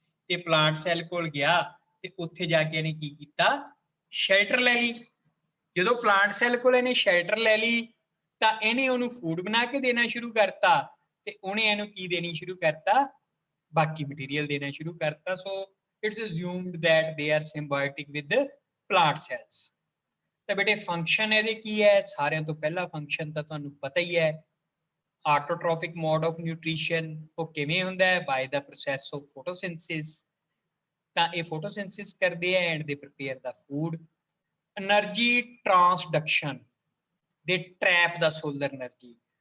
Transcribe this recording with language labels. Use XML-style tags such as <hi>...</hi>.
<pa>ਤੇ plant cell ਕੋਲ ਗਿਆ ਤੇ ਉੱਥੇ ਜਾ ਕੇ ਇਹਨੇ ਕੀ ਕੀਤਾ, ਸ਼ੈਲਟਰ ਲੈ ਲਈ। ਜਦੋਂ ਪਲਾਂਟ ਸੈੱਲ ਕੋਲ ਇਹਨੇ ਸ਼ੈਲਟਰ ਲੈ ਲਈ ਤਾਂ ਇਹਨੇ ਉਹਨੂੰ ਫੂਡ ਬਣਾ ਕੇ ਦੇਣਾ ਸ਼ੁਰੂ ਕਰਤਾ ਤੇ ਉਹਨੇ ਇਹਨੂੰ ਕੀ ਦੇਣੀ ਸ਼ੁਰੂ ਕਰਤਾ, ਬਾਕੀ ਮਟੀਰੀਅਲ ਦੇਣਾ ਸ਼ੁਰੂ ਕਰਤਾ।</pa> <en>So it's assumed that they are symbiotic with the plant cells।</en> <pa>ਤਾਂ ਬੇਟੇ ਫੰਕਸ਼ਨ ਇਹਦੇ ਕੀ ਹੈ, ਸਾਰਿਆਂ ਤੋਂ ਪਹਿਲਾ ਫੰਕਸ਼ਨ ਤਾਂ ਤੁਹਾਨੂੰ ਪਤਾ ਹੀ ਹੈ, ਆਟੋਟ੍ਰੋਫਿਕ ਮੋਡ ਆਫ ਨਿਊਟ੍ਰੀਸ਼ਨ। ਉਹ ਕਿਵੇਂ ਹੁੰਦਾ ਹੈ,</pa> <en>By the process of photosynthesis.</en> <pa>ਤਾਂ ਇਹ ਫੋਟੋਸਿੰਥੇਸਿਸ ਕਰਦੇ ਆ</pa> <en>And they prepare the food. Energy transduction they trap the solar energy.</en>